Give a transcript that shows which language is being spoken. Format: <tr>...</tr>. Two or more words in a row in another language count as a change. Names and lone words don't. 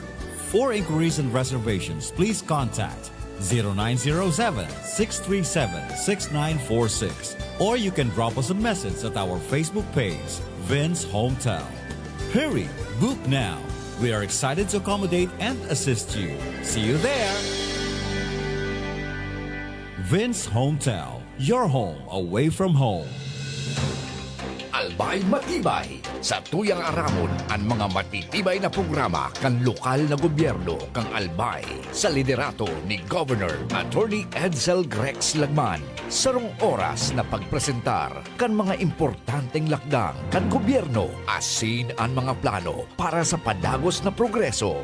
<en>For inquiries and reservations, please contact 0907-637-6946, or you can drop us a message at our Facebook page, Vince Hometel. Hurry, book now. We are excited to accommodate and assist you. See you there. Vince Hometel, your home away from home.</en> <bik>Albay Matibay. Sa tuyang aramon, ang mga matitibay na programa kan lokal na gobyerno kang Albay. Sa liderato ni Governor Attorney Edsel Grex Lagman. Sarong oras na pagpresentar kan mga importanteng lakdang kan gobyerno asin ang mga plano para sa padagos na progreso.</bik>